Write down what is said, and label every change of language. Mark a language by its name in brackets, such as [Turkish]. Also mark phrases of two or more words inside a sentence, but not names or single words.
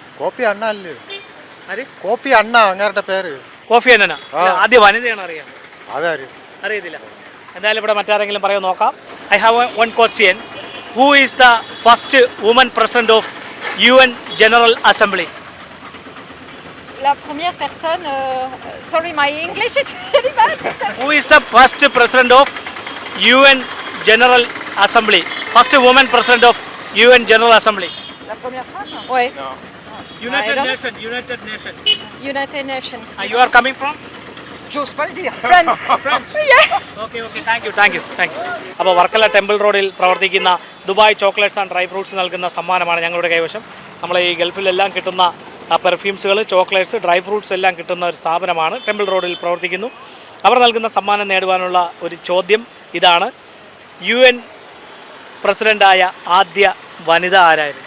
[Malayalam] ആര്? കോപ്പി അണ്ണ, അങ്ങേരുടെ പേര് കോഫി അന്നന. ആദ്യ വനിതയാണ്. അറിയത്തില്ല. എന്തായാലും ഇവിടെ മറ്റാരെങ്കിലും പറയാൻ നോക്കാം. [English] I have one question. Who is the first woman president of UN General Assembly? [French] La première personne. [English] Sorry, my English is very bad. Who is the first president of UN General Assembly? First woman president of UN General Assembly. [French] La première femme? Oui. [English] United I don't- Nation. United Nation. United Nations. You are coming from? [French] J'ose pas le dire. France. [English] Okay okay thank you. [Malayalam] അപ്പോൾ വർക്കല ടെമ്പിൾ റോഡിൽ പ്രവർത്തിക്കുന്ന ദുബായ് ചോക്ലേറ്റ്സ് ആൻഡ് ഡ്രൈ ഫ്രൂട്ട്സ് നൽകുന്ന സമ്മാനമാണ് ഞങ്ങളുടെ കൈവശം. നമ്മളെ ഈ ഗൾഫിലെല്ലാം കിട്ടുന്ന പെർഫ്യൂംസുകൾ, ചോക്ലേറ്റ്സ്, [English] dry fruits [Malayalam] എല്ലാം കിട്ടുന്ന ഒരു സ്ഥാപനമാണ്. ടെമ്പിൾ റോഡിൽ പ്രവർത്തിക്കുന്നു. അവർ നൽകുന്ന സമ്മാനം നേടുവാനുള്ള ഒരു ചോദ്യം ഇതാണ്: UN പ്രസിഡൻ്റായ ആദ്യ വനിത ആരായിരുന്നു?